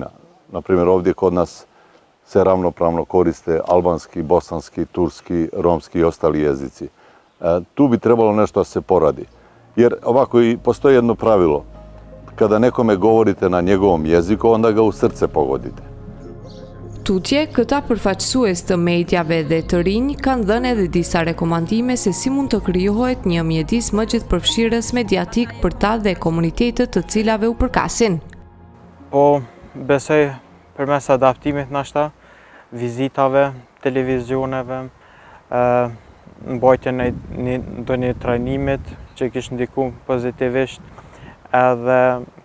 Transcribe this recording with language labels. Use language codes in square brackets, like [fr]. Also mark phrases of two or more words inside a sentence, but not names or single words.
[bs] Naprimjer, ovdje kod nas se ravnopravno koriste albanski, bosanski, turski, romski i ostali jezici. Tu bi trebalo nešto da se poradi. Jer ovako i postoji jedno pravilo. Kada nekome govorite na njegovom jeziku, onda ga u srce pogodite. [sq] Tutje, këta përfaqësues të mediave dhe të rinj kanë dhënë edhe disa rekomandime se si mund të krijohet një mjedis më gjithëpërfshirës mediatik për ta dhe komunitetet të cilave u përkasin. Po, besoj përmes adaptimit nashta, vizitave, televizioneve, mbajtjen e ndonjë trajnimit që kishte ndikuar pozitivisht, edhe